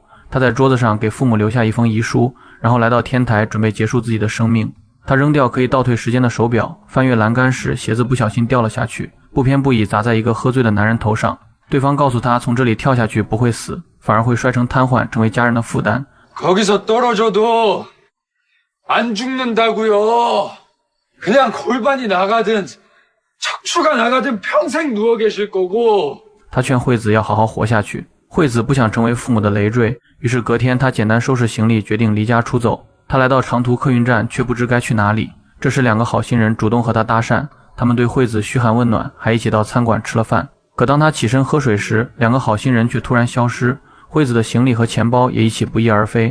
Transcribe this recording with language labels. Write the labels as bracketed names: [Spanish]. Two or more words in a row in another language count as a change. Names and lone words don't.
[Chinese] 她在桌子上给父母留下一封遗书，然后来到天台准备结束自己的生命。她扔掉可以倒退时间的手表，翻越栏杆时鞋子不小心掉了下去，不偏不倚砸在一个喝醉的男人头上。对方告诉她从这里跳下去不会死，反而会摔成瘫痪，成为家人的负担。 [Korean] 거기서 떨어져도 안 죽는다고요. 그냥 골반이 나가든 척추가 나가든 평생 누워 계실 거고. [Chinese] 他劝惠子要好好活下去。惠子不想成为父母的累赘，于是隔天他简单收拾行李，决定离家出走。他来到长途客运站，却不知该去哪里。这时两个好心人主动和他搭讪，他们对惠子嘘寒问暖，还一起到餐馆吃了饭。可当他起身喝水时，两个好心人却突然消失，惠子的行李和钱包也一起不翼而飞。